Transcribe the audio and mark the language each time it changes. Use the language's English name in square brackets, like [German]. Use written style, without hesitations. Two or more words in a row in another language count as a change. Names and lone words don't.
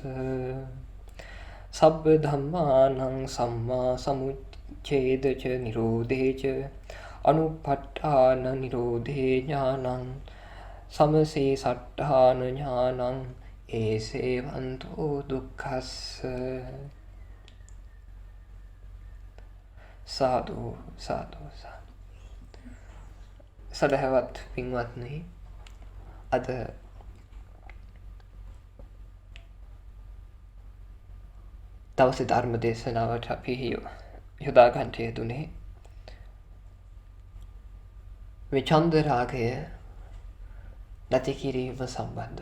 [Pali] සබ්බ ධම්මානං සම්මා සමුච්ඡේදච නිරෝධේච අනුපට්ඨාන නිරෝධේ ඥානං සමසේ සට්ඨාන ඥානං ඒසේවන්තෝ දුක්ඛස්ස. [Sinhala] සාදු සාදු සාදු. සදහවත් පින්වත්නි, අද දවසේ ධර්ම දේශනාවට අපි යොදා ගන්නට යෙදුනේ මේ ඡන්ද රාගය නැති කිරීම සම්බන්ධව.